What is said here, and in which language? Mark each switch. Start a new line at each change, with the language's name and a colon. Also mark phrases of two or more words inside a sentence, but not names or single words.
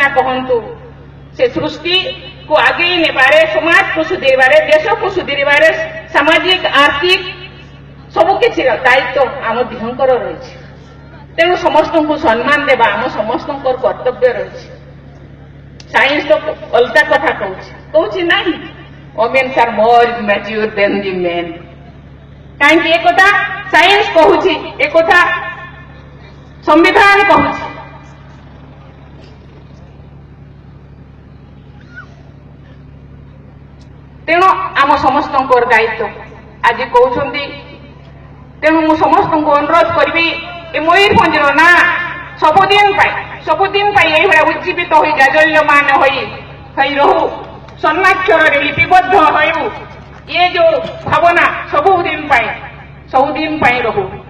Odia: କହନ୍ତୁ ସେ ସୃଷ୍ଟିକୁ ଆଗେଇ ନେବାରେ ସମାଜକୁ ସୁଧୀରିବାରେ ଦେଶକୁ ସୁଧୀରିବାରେ ସାମାଜିକ ଆର୍ଥିକ ସବୁକିଛିର ଦାୟିତ୍ୱ ଆମ ଦିହଙ୍କର ରହିଛି ତେଣୁ ସମସ୍ତଙ୍କୁ ସମ୍ମାନ ଦେବା ଆମ ସମସ୍ତଙ୍କର କର୍ତ୍ତବ୍ୟ ରହିଛି ସାଇନ୍ସ ତ ଅଲଗା କଥା କହୁଛି ନାହିଁ
English: women are more mature than the men
Odia: କାହିଁକି ଏକଥା ସାଇନ୍ସ କହୁଛି ଏକଥା ସମ୍ବିଧାନ କହୁଛି ତେଣୁ ଆମ ସମସ୍ତଙ୍କର ଦାୟିତ୍ୱ ଆଜି କହୁଛନ୍ତି ତେଣୁ ମୁଁ ସମସ୍ତଙ୍କୁ ଅନୁରୋଧ କରିବି ଏ ମୟୂରଭଞ୍ଜର ନା ସବୁଦିନ ପାଇଁ ଏଇଭଳିଆ ଉଜ୍ଜୀବିତ ହୋଇ ଜାଜଲ୍ୟମାନ ହୋଇ ରହୁ ସ୍ୱର୍ଣ୍ଣାକ୍ଷରରେ ଲିପିବଦ୍ଧ ହେଉ ଏ ଯୋଉ ଭାବନା ସବୁଦିନ ପାଇଁ ରହୁ